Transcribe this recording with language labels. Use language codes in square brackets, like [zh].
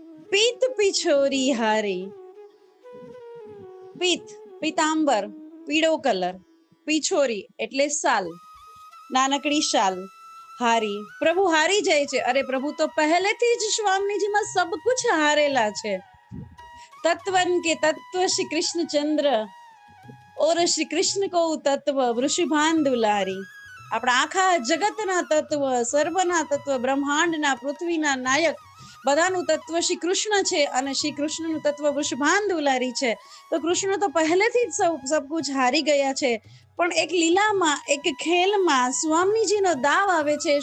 [gu] પીત પિછોરી હારી। પીત પીતાંબર પીળો કલર, પિછોરી એટલે શાલ, નાનકડી શાલ, હારી પ્રભુ હારી જાય છે। અરે પ્રભુ તો પહેલેથી જ સ્વામીજીમાં [hi] સબ કુછ [gu] હારેલા છે। [hi] तत्वन के तत्व श्री कृष्ण चंद्र और श्री कृष्ण को तत्व वृषभान दुलारी। [gu] આપણા આખા જગતના તત્વ, સર્વના તત્વ, બ્રહ્માંડના, પૃથ્વીના નાયક બધાનું તત્વ શ્રી કૃષ્ણ છે અને શ્રી કૃષ્ણનું તત્વ વૃષભાન દુલારી છે। તો કૃષ્ણ તો પહેલેથી જ [hi] સબ કુછ [gu] હારી ગયા છે, પણ એક લીલામાં, એક ખેલમાં સ્વામીજીનો દાવ આવે છે।